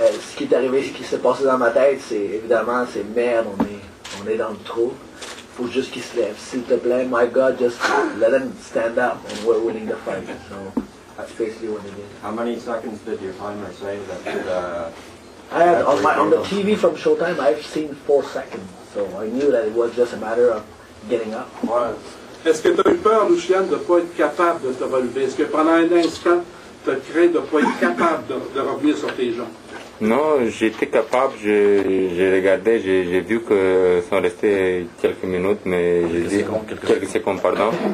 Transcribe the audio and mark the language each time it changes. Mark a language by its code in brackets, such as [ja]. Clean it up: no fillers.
[fr] Ce qui est arrivé, ce qui s'est passé dans ma tête, c'est évidemment, c'est merde, on est dans le trou. Faut juste qu'il se lève. S'il te plaît, [en] my God, just let him stand up, and we're winning the fight. So that's basically what it is. How many seconds did your timer say that? I had on the TV from Showtime, I've seen 4 seconds, so I knew that it was just a matter of getting up. [fr] Ouais. Est-ce que tu as eu peur, Lucien, de ne pas être capable de te relever? Est-ce que pendant un instant, tu as craint de ne pas être capable de revenir sur tes jambes? Non, j'étais capable, j'ai regardé, j'ai vu que sont restés quelques minutes, mais j'ai dit quelques secondes, pardon.